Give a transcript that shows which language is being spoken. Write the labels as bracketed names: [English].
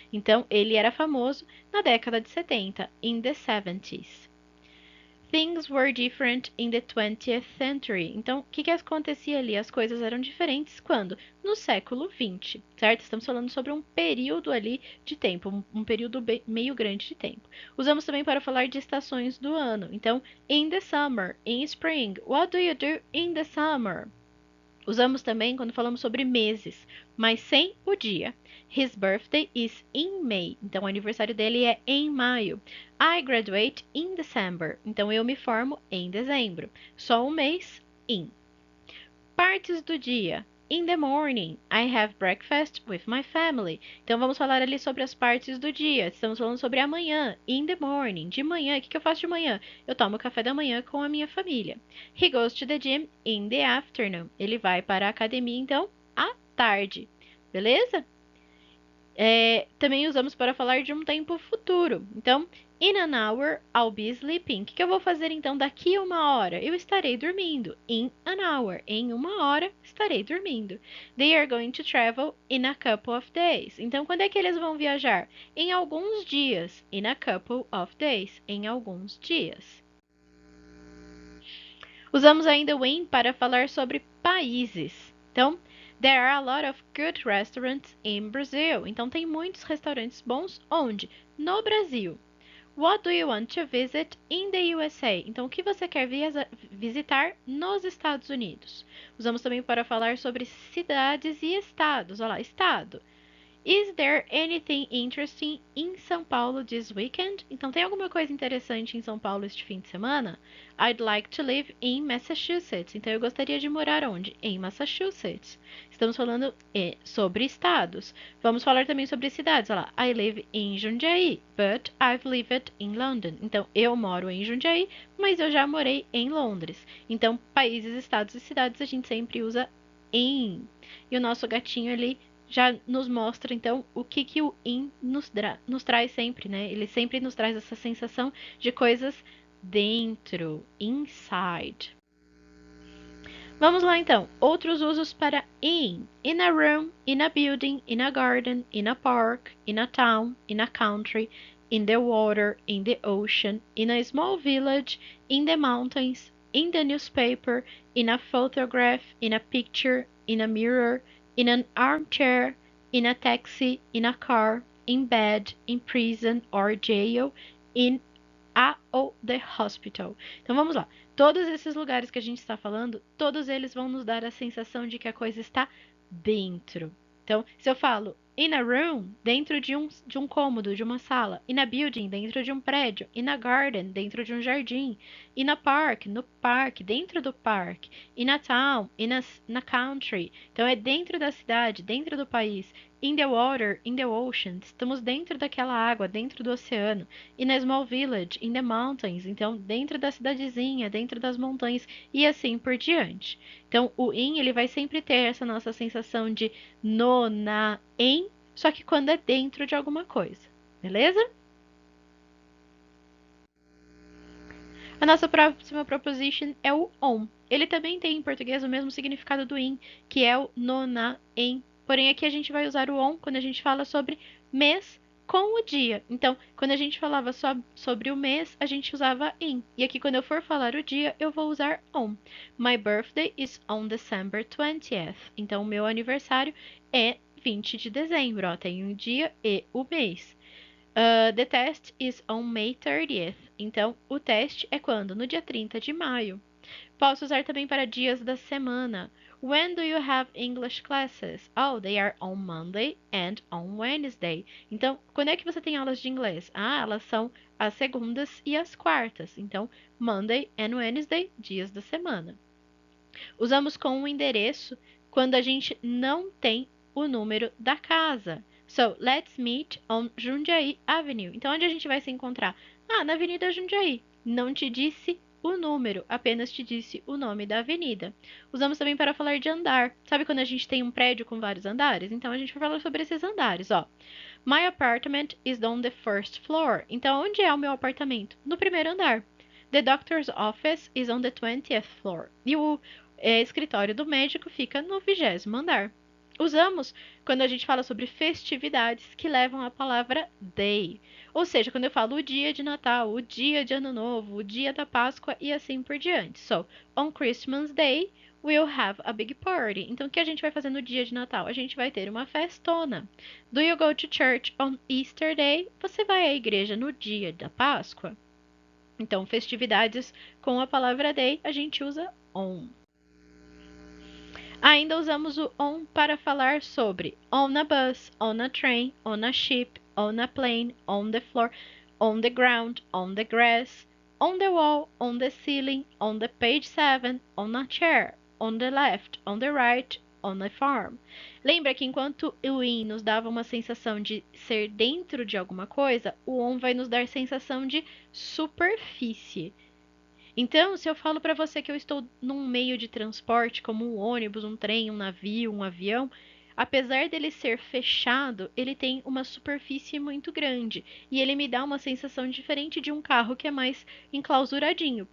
[Portuguese] Então, ele era famoso na década de 70, [English] in the 70s. Things were different in the 20th century. [Portuguese] Então, o que acontecia ali? As coisas eram diferentes quando? No século 20, certo? Estamos falando sobre um período ali de tempo, um período meio grande de tempo. Usamos também para falar de estações do ano. Então, [English] in the summer, in spring. What do you do in the summer? [Portuguese] Usamos também quando falamos sobre meses, mas sem o dia. [English] His birthday is in May. [Portuguese] Então, o aniversário dele é em maio. [English] I graduate in December. [Portuguese] Então, eu me formo em dezembro. Só um mês, in. Partes do dia. [English] In the morning, I have breakfast with my family. [Portuguese] Então, vamos falar ali sobre as partes do dia. Estamos falando sobre amanhã. [English] In the morning. [Portuguese] De manhã, o que eu faço de manhã? Eu tomo café da manhã com a minha família. [English] He goes to the gym in the afternoon. [Portuguese] Ele vai para a academia, então, à tarde. Beleza? Também usamos para falar de um tempo futuro. Então, [English] in an hour, I'll be sleeping. [Portuguese] O que eu vou fazer então daqui a uma hora? Eu estarei dormindo. [English] In an hour. [Portuguese] Em uma hora, estarei dormindo. [English] They are going to travel in a couple of days. [Portuguese] Então, quando é que eles vão viajar? Em alguns dias. [English] In a couple of days. [Portuguese] Em alguns dias. Usamos ainda o in para falar sobre países. Então, [English] there are a lot of good restaurants in Brazil. [Portuguese] Então, tem muitos restaurantes bons onde? No Brasil. [English] What do you want to visit in the USA? [Portuguese] Então, o que você quer visitar nos Estados Unidos? Usamos também para falar sobre cidades e estados. Olha lá, estado. [English] Is there anything interesting in São Paulo this weekend? [Portuguese] Então, tem alguma coisa interessante em São Paulo este fim de semana? [English] I'd like to live in Massachusetts. [Portuguese] Então, eu gostaria de morar onde? Em Massachusetts. Estamos falando sobre estados. Vamos falar também sobre cidades. Olha lá, [English] I live in Jundiaí, but I've lived in London. [Portuguese] Então, eu moro em Jundiaí, mas eu já morei em Londres. Então, países, estados e cidades a gente sempre usa in. E o nosso gatinho ali já nos mostra, então, o que o in nos traz sempre, né? Ele sempre nos traz essa sensação de coisas dentro, inside. Vamos lá, então. Outros usos para in. [English] In a room, in a building, in a garden, in a park, in a town, in a country, in the water, in the ocean, in a small village, in the mountains, in the newspaper, in a photograph, in a picture, in a mirror, in an armchair, in a taxi, in a car, in bed, in prison or jail, in a ou the hospital. [Portuguese] Então vamos lá. Todos esses lugares que a gente está falando, todos eles vão nos dar a sensação de que a coisa está dentro. Então, se eu falo [English] In a room, [Portuguese] dentro de um cômodo, de uma sala. [English] In a building, [Portuguese] dentro de um prédio. [English] In a garden, [Portuguese] dentro de um jardim. [English] In a park, [Portuguese] no parque, dentro do parque. [English] In a town, [Portuguese] na [English] country. [Portuguese] Então é dentro da cidade, dentro do país. [English] In the water, in the ocean. [Portuguese] Estamos dentro daquela água, dentro do oceano. [English] In a small village, in the mountains. [Portuguese] Então dentro da cidadezinha, dentro das montanhas e assim por diante. Então o in ele vai sempre ter essa nossa sensação de no, na, em, só que quando é dentro de alguma coisa, beleza? A nossa próxima proposition é o on. Ele também tem em português o mesmo significado do in, que é o no, na, em. Porém, aqui a gente vai usar o on quando a gente fala sobre mês com o dia. Então, quando a gente falava sobre o mês, a gente usava in. E aqui, quando eu for falar o dia, eu vou usar on. [English] My birthday is on December 20th. [Portuguese] Então, o meu aniversário é 20 de dezembro. Ó, tem um dia e o mês. [English] The test is on May 30th. [Portuguese] Então, o teste é quando? No dia 30 de maio. Posso usar também para dias da semana. [English] When do you have English classes? Oh, they are on Monday and on Wednesday. [Portuguese] Então, quando é que você tem aulas de inglês? Ah, elas são às segundas e às quartas. Então, [English] Monday and Wednesday, [Portuguese] dias da semana. Usamos com o endereço quando a gente não tem o número da casa. [English] So, let's meet on Jundiaí Avenue. [Portuguese] Então, onde a gente vai se encontrar? Ah, na Avenida Jundiaí. Não te disse o número, apenas te disse o nome da avenida. Usamos também para falar de andar. Sabe quando a gente tem um prédio com vários andares? Então, a gente vai falar sobre esses andares, ó. [English] My apartment is on the first floor. [Portuguese] Então, onde é o meu apartamento? No primeiro andar. [English] The doctor's office is on the 20th floor. [Portuguese] E o escritório do médico fica no 20º andar. Usamos quando a gente fala sobre festividades que levam a palavra day. Ou seja, quando eu falo o dia de Natal, o dia de Ano Novo, o dia da Páscoa e assim por diante. [English] So, on Christmas Day, we'll have a big party. [Portuguese] Então, o que a gente vai fazer no dia de Natal? A gente vai ter uma festona. [English] Do you go to church on Easter Day? [Portuguese] Você vai à igreja no dia da Páscoa? Então, festividades com a palavra day, a gente usa on. Ainda usamos o on para falar sobre [English] on a bus, on a train, on a ship, on a plane, on the floor, on the ground, on the grass, on the wall, on the ceiling, on the page 7, on a chair, on the left, on the right, on a farm. [Portuguese] Lembra que enquanto o in nos dava uma sensação de ser dentro de alguma coisa, o on vai nos dar sensação de superfície. Então, se eu falo para você que eu estou num meio de transporte, como um ônibus, um trem, um navio, um avião, apesar dele ser fechado, ele tem uma superfície muito grande e ele me dá uma sensação diferente de um carro que é mais enclausuradinho.